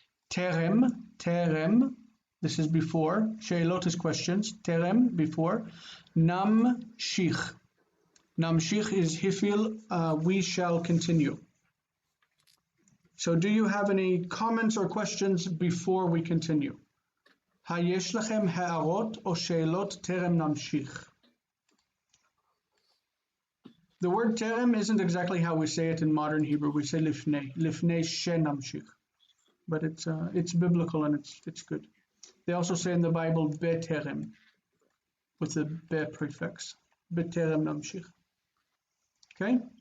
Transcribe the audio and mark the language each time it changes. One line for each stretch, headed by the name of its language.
English: Terem, this is before. She'elot is questions. Terem, before. Namshich. Namshich is hifil, we shall continue. So do you have any comments or questions before we continue?
Hebrew: היש לכם הערות או שאלות טרם נמשיך?
English: The word terem isn't exactly how we say it in modern Hebrew. We say
Hebrew: lifnei shenamshich.
English: But it's biblical and it's good. They also say in the Bible beterem with the be prefix.
Hebrew: Beterem namshich.
English: Okay?